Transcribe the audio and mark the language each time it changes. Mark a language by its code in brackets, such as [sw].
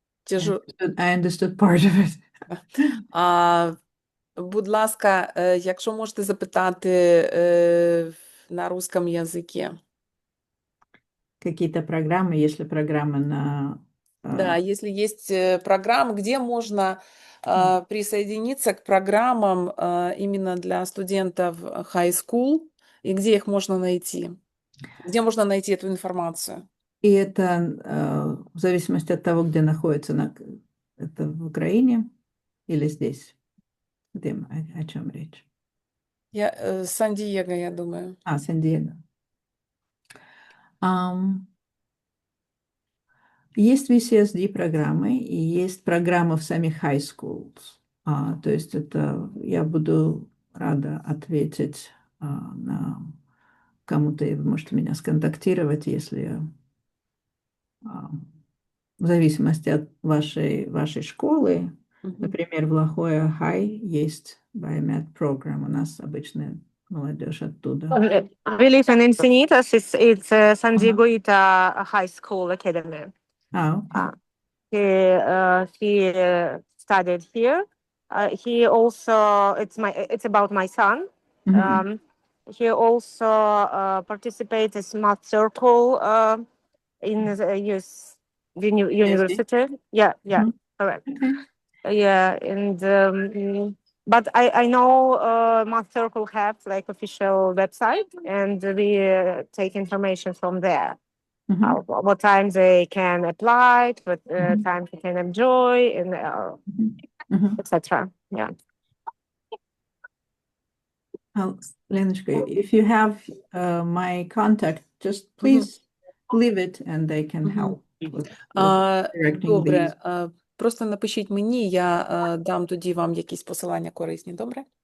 [en] I understood part of it. [uk] Будь ласка, якщо можете запитати [ru] на русском языке. Какие-то программы, если программа на... Да, если есть программы, где можно присоединиться к программам именно для студентов high school, и где их можно найти? Где можно найти эту информацию? И это в зависимости от того, где находится, это в Украине или здесь? Где, о чем речь? Сан-Диего, я думаю. Сан-Диего. Есть VCSD-программы и есть программы в самих high schools. То есть это я буду рада ответить на кому-то, и вы можете меня сконтактировать, если в зависимости от вашей школы. Например, в Лахоя Хай есть Biomed Program. У нас обычная молодежь оттуда. [en] We live in Encinitas. It's San Diego High School Academy. Okay. He studied here. He also it's about my son. He also participates in math circle in the university. Yeah, correct. Okay. Yeah, and but I know math circle have like official website, and we take information from there. What time they can apply, what time they can enjoy, and etc. Yeah. Lenочka, if you have my contact, just please leave it and they can help with directing [uk] Добре, [en] these. [uk] просто напишіть мені, я дам тоді вам якісь посилання корисні, добре?